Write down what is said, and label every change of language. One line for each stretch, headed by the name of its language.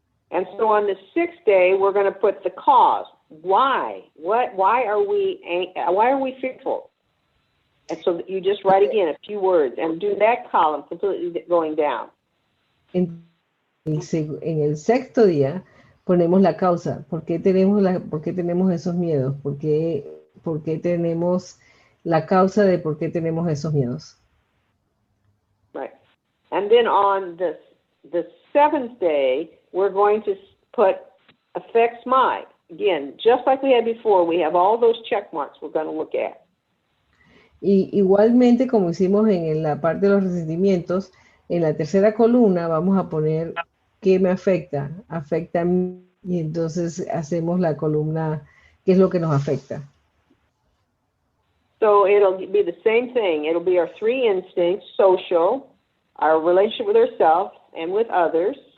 English: And so on the 6th day, we're going to put the cause. Why? Why are we fearful? And so you just write again a few words and do that column completely going down.
Spanish: En el 6º día ponemos la causa. ¿Por qué tenemos esos miedos? ¿Por qué tenemos la causa de por qué tenemos esos miedos?
English: Right. And then on the 7th day, we're going to put affects my. Again, just like we had before, we have all those check marks we're going to look at.
Spanish: Y igualmente, como hicimos en la parte de los resentimientos, en la tercera columna vamos a poner qué me afecta. Afecta a mí, y entonces hacemos la columna qué es lo que nos afecta.
English: So it'll be the same thing. It'll be our 3 instincts, social, our relationship with ourselves and with others.